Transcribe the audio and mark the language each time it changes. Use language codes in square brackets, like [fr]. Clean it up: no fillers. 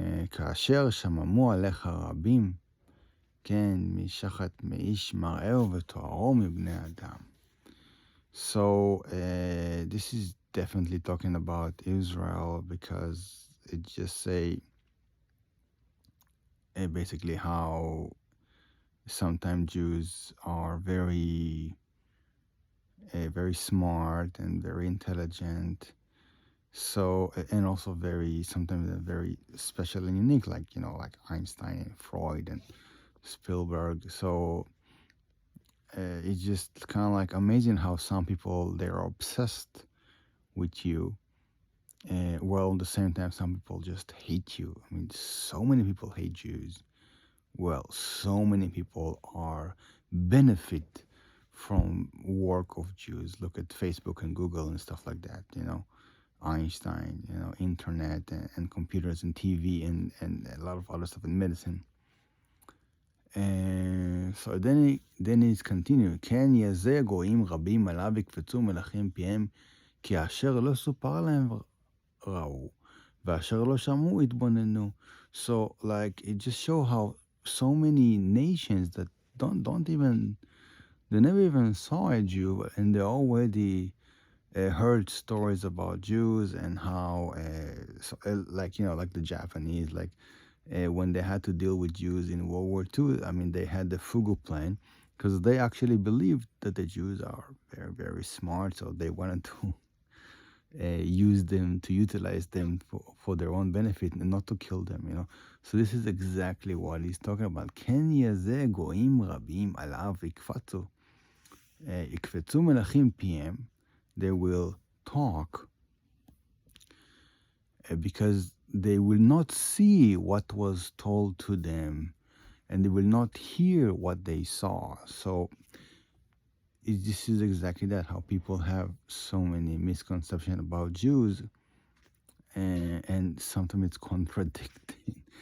[he] כאשר שממו עליך רבים, כן, משחת מאיש מראהו ותוארו מבני אדם. [en] So this is definitely talking about Israel, because it just say basically how sometimes Jews are very smart and very intelligent. So, and also sometimes they're very special and unique, like like Einstein and Freud and Spielberg. So it's just kind of like amazing how some people, they're obsessed with you, while at the same time some people just hate you. I mean, so many people hate Jews, Well, so many people are benefit from work of Jews. Look at Facebook and Google and stuff like that, Einstein, internet and computers and TV and a lot of other stuff in medicine. And so then it's continued. [he] כן יזה גויים רבים עליו יקפצו מלכים פיהם, כי אשר לא סופר להם ראו, ואשר לא שמעו התבוננו. [en] So like it just show how so many nations that don't even they never even saw a Jew and they already heard stories about Jews and how like like the Japanese like when they had to deal with Jews in World War II. I mean, they had the Fugu plan because they actually believed that the Jews are very, very smart. So they wanted to use them, to utilize them for their own benefit and not to kill them. So this is exactly what he's talking about. [he] כן יזה גויים רבים עליו יקפצו. יקפצו מלכים פיהם. [en] They will talk because they will not see what was told to them and they will not hear what they saw. So this is exactly that, how people have so many misconceptions about Jews, and sometimes it's contradicting.